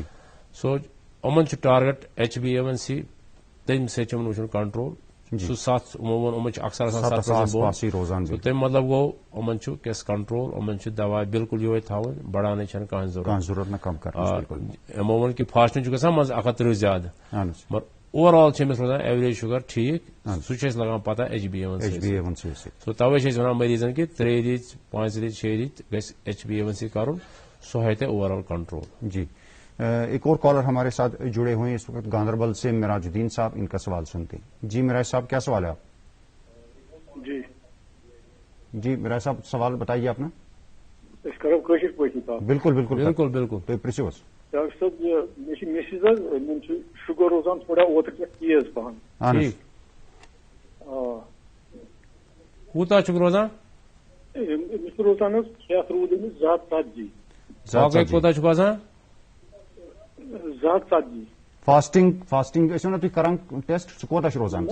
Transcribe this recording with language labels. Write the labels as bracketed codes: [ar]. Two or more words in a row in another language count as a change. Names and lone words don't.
[ks] سو یِمن چھُ ٹارگیٹ HbA1c تمہِ سۭتۍ چھُ یِمن وٕچھُن کنٹرول سُہ 7 یِمو ووٚن یِمن چھُ اکثر آسان 7% بۄن تمہِ مطلب گوٚو یِمن چھُ کیٛاہ کنٹرول یِمن چھُ دوا بالکل یِہوے تھاوٕنۍ بڑھاونٕچ چھنہٕ کانٛہہ ضروٗرت. یِمو ووٚن کہِ فاسٹنگ چھُ گژھان منٛزٕ 130 زیادٕ مگر [en] over all [ks] چھِ أمِس روزان ایوریج شُگر ٹھیٖک سُہ چھُ اَسہِ لگان پتہ HbA1c. سو توے چھِ أسۍ ونان مریضن کہ 3 رٮ۪تۍ 5 رٮ۪تۍ 6 رٮ۪تۍ گژھِ HbA1c کرُن سُہ ہاے تۄہہِ [en] over all [ks] کنٹرول. [ur] جی ایک اور کالر ہمارے ساتھ جڑے ہوئے ہیں اس وقت گاندربل سے مراج الدین صاحب. ان کا سوال سنتے ہیں. جی مراج صاحب کیا سوال ہے آپ؟ جی مراج صاحب سوال بتائیے اپنا. بالکل بالکل بالکل بالکل تو پرسو [ks] ڈاکٹر صاحب مسز شُگر روزان تھوڑا اوتر تیز پہن کوٗتاہ چھُکھ روزان أمِس روزان حظ کھٮ۪تھ روٗد أمِس 270 کوٗتاہ چھُکھ آسان 270 فاسٹنگ ٲسِو نا تُہۍ کران ٹیسٹ سُہ کوتاہ چھُ روزان